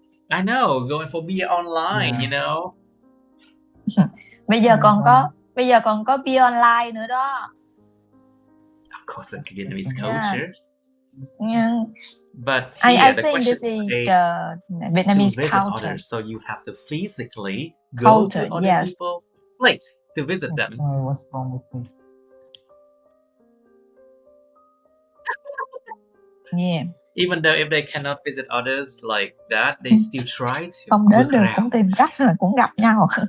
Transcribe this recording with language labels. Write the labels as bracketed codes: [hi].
[en] I know, going for beer online, you know. [vi] Bây giờ còn có beer online nữa đó. [en] Of course, in Vietnamese culture. Yeah. But here, I think this is the Vietnamese culture. Others, so you have to physically go to other people's place to visit them. What's wrong with me? Yeah. Even though if they cannot visit others like that, they still try to. [vi] Không đến được cũng tìm cách rồi cũng gặp nhau.